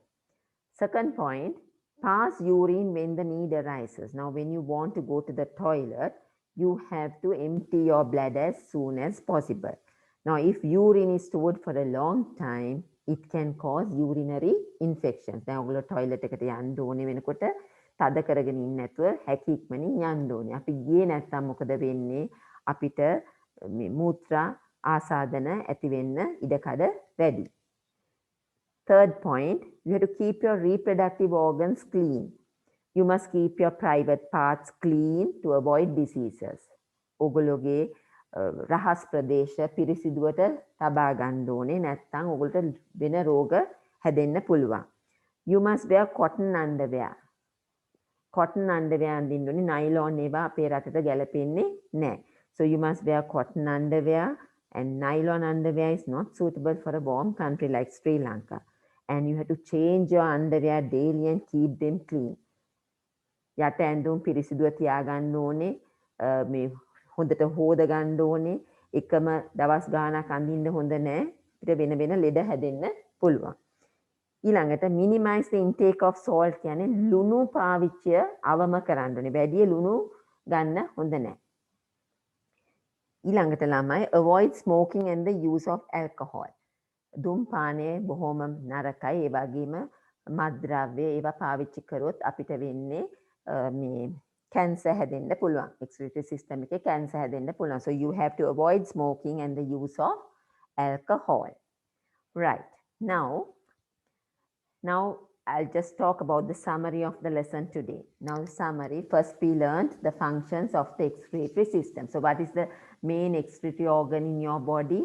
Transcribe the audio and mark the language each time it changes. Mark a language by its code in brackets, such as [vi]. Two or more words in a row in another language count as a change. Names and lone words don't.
[en] Second point, pass urine when the need arises. Now, when you want to go to the toilet, you have to empty your bladder as soon as possible. Now, if urine is stored for a long time, it can cause urinary infections. [si] දැන් ඔයගොල්ලෝ toilet එකට යන්න ඕනේ වෙනකොට තද කරගෙන ඉන්න නැතුව හැකි ඉක්මනින් යන්න ඕනේ. අපි ගියේ නැත්නම් මොකද වෙන්නේ? අපිට මූත්‍රා ආසාදන ඇති වෙන්න ඉඩකඩ වැඩි. [en] Third point, you have to keep your reproductive organs clean. You must keep your private parts clean to avoid diseases. [si] ඔගොල්ලෝගේ රහස් ප්‍රදේශ පිරිසිදුවට තබා ගන්න ඕනේ නැත්නම් ඔයගොල්ලන්ට වෙන රෝග හැදෙන්න පුළුවන්. [en] You must wear cotton underwear. Cotton underwear [si] අඳින්න ඕනේ. nylon ඒවා අපේ රටට ගැලපෙන්නේ නැහැ. [en] So you must wear cotton underwear, and nylon underwear is not suitable for a warm country like Sri Lanka. And you have to change your underwear daily and keep them clean. [si] යට ඇඳුම් පිරිසිදුව තියාගන්න ඕනේ. මේ හොඳට හොද ගන්න ඕනේ. එකම දවස් ගානක් අඳින්න හොඳ නැහැ. අපිට වෙන වෙන ලෙඩ හැදෙන්න පුළුවන්. ඊළඟට [en] minimize the intake of salt [si] කියන්නේ ලුණු පාවිච්චිය අවම කරන්න ඕනේ. වැඩි ලුණු ගන්න හොඳ නැහැ. ඊළඟට ළමයි [en] avoid smoking and the use of alcohol. [si] දුම්පානය බොහොම නරකයි. ඒ වගේම මත්ද්‍රව්‍ය ඒවා පාවිච්චි කරොත් අපිට වෙන්නේ මේ cancer හැදෙන්න පුළුවන්. [en] Excretory system [si] එකේ cancer හැදෙන්න පුළුවන්. [en] So you have to avoid smoking and the use of alcohol. Right. Now I'll just talk about the summary of the lesson today. Now, the summary, first we learned the functions of the excretory system. So what is the main excretory organ in your body?